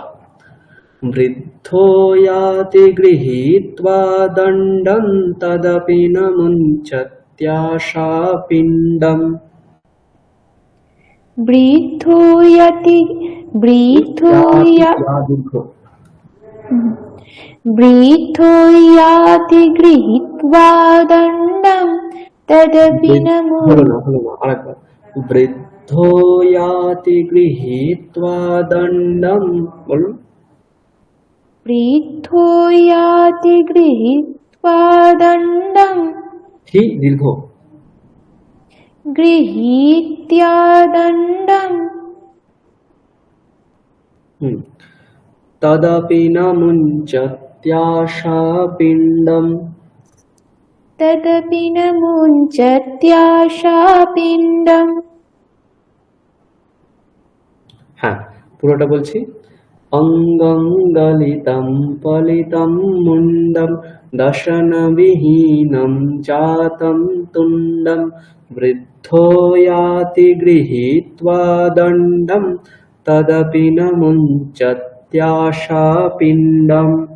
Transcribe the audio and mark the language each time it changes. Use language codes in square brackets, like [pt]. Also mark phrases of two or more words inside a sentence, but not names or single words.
[sa] বৃদ্ধো ইয়াতি গৃহীত্বা দণ্ডং তদপি ন মুঞ্চত্যাশা পিণ্ডম। বৃদ্ধো ইয়াতি গৃহীত্বা দণ্ডং তদপি ন [bn] আরেকবার, [sa] বৃদ্ধো ইয়াতি গৃহীত্বা দণ্ডং, [bn] বলুন। [sa] বৃদ্ধো ইয়াতি গৃহীত্বা দণ্ডং [bn] ঠিক, দীর্ঘ। [sa] গৃহীত্বা দণ্ডং তদপি ন মুঞ্চত্যাশা পিণ্ডম। তদপি ন মুঞ্চত্যাশা পিণ্ডম। [bn] হ্যাঁ, পুরোটা বলছি। [sa] অঙ্গং গলিতম পলিতম মুন্ডম দশনবিহীনম জাতম তুণ্ডম। বৃদ্ধো ইয়াতি গৃহীত্বা দণ্ডম তদপি ন মুঞ্চত্যাশা পিণ্ডম।